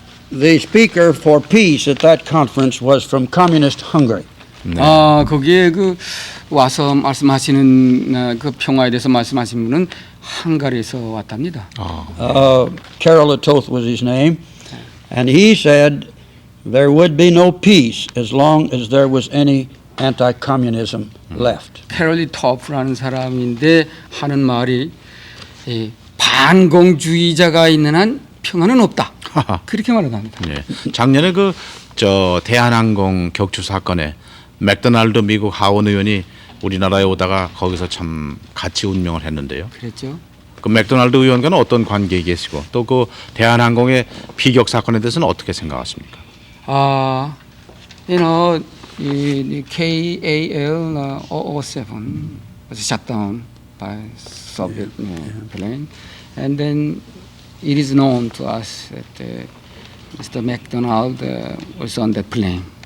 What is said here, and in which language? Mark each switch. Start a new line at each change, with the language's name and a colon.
English: The speaker for peace at that conference was from communist Hungary.
Korean: 네. 거기에 그 와서 말씀하시는 그 평화에 대해서 말씀하신 분은 헝가리에서 왔답니다.
English: Karol Toth was his name, and he said there would be no peace as long as there was any anti-communism left.
Korean: 캐롤리 토프라는 사람인데 하는 말이 반공주의자가 있는 한 평화는 없다. 그렇게 말합니다. 네. 작년에 대한항공 격추 사건에 맥도날드 미국 하원 의원이 우리나라에 오다가 거기서 참 같이 운명을 했는데요. 그랬죠. 그 맥도날드 의원과는 어떤 관계에 계시고 또 그 대한항공의 피격 사건에 대해서는 어떻게 생각하십니까?
English: the KAL 007 was shut down by Soviet plane, and then it is known to us that Mr. McDonald was on that plane.